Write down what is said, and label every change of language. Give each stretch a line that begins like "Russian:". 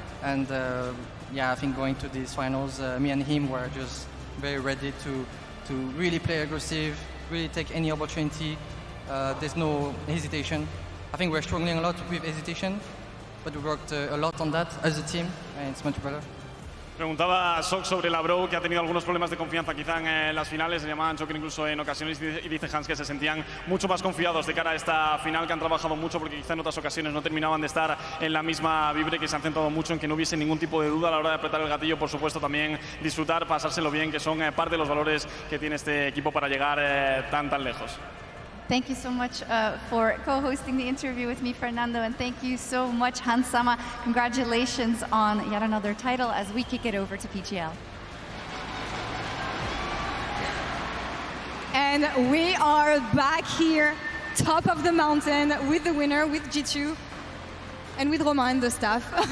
English: And yeah, I think going to these finals, me and him were just very ready to really play aggressive, really take any opportunity. There's no hesitation. I think we're struggling a lot with hesitation, but we worked a lot on that as a team, and it's much better.
Spanish: Preguntaba a Sjokz sobre Labrov, que ha tenido algunos problemas de confianza quizá en las finales, se llamaban Joker incluso en ocasiones, y dice Hans que se sentían mucho más confiados de cara a esta final, que han trabajado mucho porque quizá en otras ocasiones no terminaban de estar en la misma vibra, que se han centrado mucho en que no hubiese ningún tipo de duda a la hora de apretar el gatillo, por supuesto también disfrutar, pasárselo bien, que son parte de los valores que tiene este equipo para llegar tan lejos.
English: Thank you so much for co-hosting the interview with me, Fernando, and thank you so much, Hansama. Congratulations on yet another title as we kick it over to PGL. And we are back here, top of the mountain, with the winner, with G2, and with Romain and the staff.